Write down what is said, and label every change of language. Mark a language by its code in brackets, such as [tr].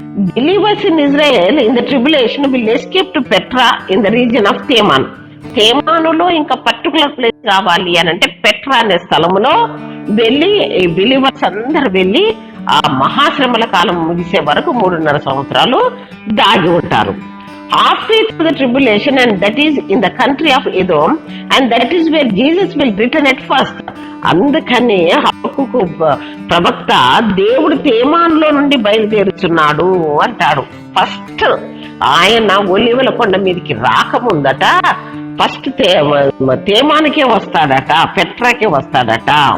[en] Believers in Israel in the tribulation will escape to Petra in the region of Teman. [te] తేమానులో ఇంకా particular place కావాలి అని అంటే Petra అనే స్థలములో వెళ్ళి బిలీవర్స్ అందరు వెళ్ళి ఆ మహాశ్రమల కాలం ముగిసే వరకు 3.5 సంవత్సరాలు దాగి ఉంటారు. [en] Halfway through the tribulation, and that is in the country of Edom, and that is where Jesus will return at first. [te] అందుకనే హబక్కూకు ప్రవక్త దేవుడు తేమానులో నుండి బయలుదేరుచున్నాడు అంటాడు. ఫస్ట్ ఆయన ఒలివల కొండ మీదకి రాకముందట ఫస్ట్ తేమానికే వస్తాడట, పెట్రాకే వస్తాడట.